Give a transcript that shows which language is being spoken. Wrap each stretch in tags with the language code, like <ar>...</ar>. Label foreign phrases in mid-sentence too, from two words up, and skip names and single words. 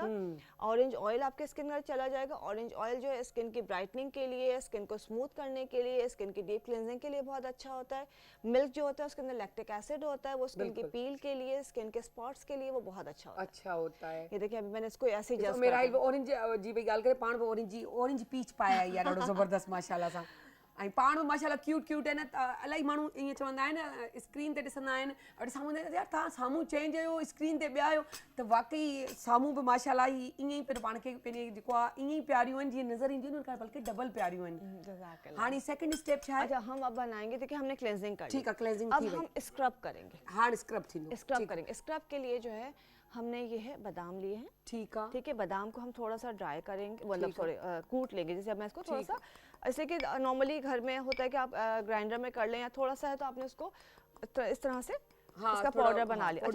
<en>orange oil</en> <ur>آپ کے اسکن میں چلا جائے گا.</ur> <en>orange oil</en> <ur>جو ہے اسکن کی برائٹننگ کے لیے، اسکن کو سموتھ کرنے کے لیے، اسکن کی</ur> <en>deep cleansing</en> <ur>کے لیے بہت اچھا ہوتا ہے. ملک جو ہوتا ہے اس کے اندر</ur> <en>lactic acid</en> <ur>ہوتا ہے، وہ اسکن کی پیل کے لیے، اسکن کے اسپاٹس کے لیے وہ بہت اچھا ہوتا ہے. یہ دیکھیے، ابھی میں نے اس کو ایسے ہی جسٹ</ur> <sd>मेरा ऑरेंज जी भई ॻाल्हि करे, पाण बि</sd> <en>orange peach</en> <sd>पाया आहे यार, ॾाढो ज़बरदस्त माशाल्लाह सां। ऐं पाण बि माशाल्लाह क्यूट आहे न। इलाही माण्हू ईअं चवंदा आहिनि, स्क्रीन ते ॾिसंदा आहिनि, और साम्हूं यार तव्हां साम्हूं चेंज आहियो, स्क्रीन ते ॿिया आहियो, त वाकई साम्हूं बि माशाल्लाह ई ईअं ई पिण पाण खे पंहिंजे जेको आहे ईअं ई प्यारियूं आहिनि जीअं नज़र ईंदियूं आहिनि, बल्कि डबल प्यारियूं आहिनि। हाणे सेकंड स्टेप छा आहे?</sd> <ur>اچھا، ہم اب بنائیں گے. دیکھیے، ہم نے کلینزنگ کر لی. ٹھیک ہے، کلینزنگ अब</ur> <sd>थी वई।</sd> <ur>ہم اسکرب کریں گے.</ur> <sd>हाणे स्क्रब थींदो।</sd> <ur>اسکرب کریں گے. اسکرب کے لیے جو ہے ہم نے یہ ہے بادام لیے ہیں. ٹھیک ہے. ٹھیک ہے، بادام کو ہم تھوڑا سا ڈرائی کریں گے، مطلب سوری کوٹ لیں گے. جیسے اب میں اس کو تھوڑا سا، ایسے کہ نارملی گھر میں ہوتا ہے کہ آپ گرائنڈر میں کر لیں، یا تھوڑا سا ہے تو آپ نے اس کو اس طرح سے اس کا پاؤڈر بنا لیا.</ur>